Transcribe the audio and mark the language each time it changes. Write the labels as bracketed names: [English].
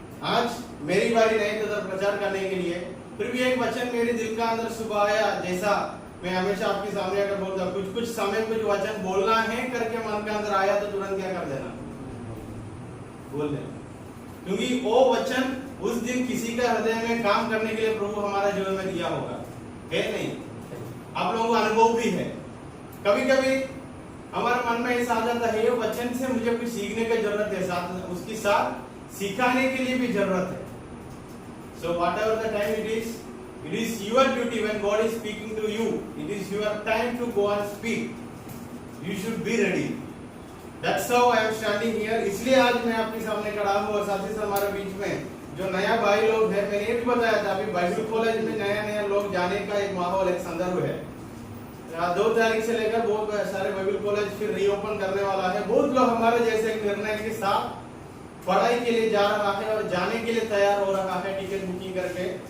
[Hindi] आज मेरी बारी नहीं तो प्रचार करने के लिए, फिर भी एक वचन मेरे दिल का अंदर सुबह आया, जैसा मैं हमेशा आपके सामने आकर बोलता हूं, कुछ समय कुछ वचन बोलना है करके मन के अंदर आया तो तुरंत क्या कर देना, बोल देना, क्योंकि वो वचन उस दिन किसी का हृदय में काम करने के लिए प्रभु हमारा जीवन में दिया होगा, है नहीं? आप लोगों को अनुभव भी है, कभी कभी हमारे मन में ऐसा आ जाता है ये वचन से मुझे कुछ सीखने की जरूरत है, साथ उसके साथ सिखाने के लिए भी जरूरत है। [English] So whatever the time it is your duty when God is speaking to you. It is your time to go and speak. You should be ready. That's how I am standing here. [Hindi] इसलिए आज मैं आपके सामने खड़ा हूँ और साथ ही साथ हमारे बीच में जो नया भाई लोग हैं, मैंने ये भी बताया था अभी बाइबल कॉलेज में नया लोग जाने का एक माहौल, एक संदर्भ है। 2 तारीख से लेकर बहुत सारे बाइबल कॉलेज फिर रीओपन करने वाला है। बहुत लोग हमारे जैसे एक निर्णय के साथ पढ़ाई के लिए जा रहा है और जाने के लिए तैयार हो रहा है टिकट बुकिंग करके।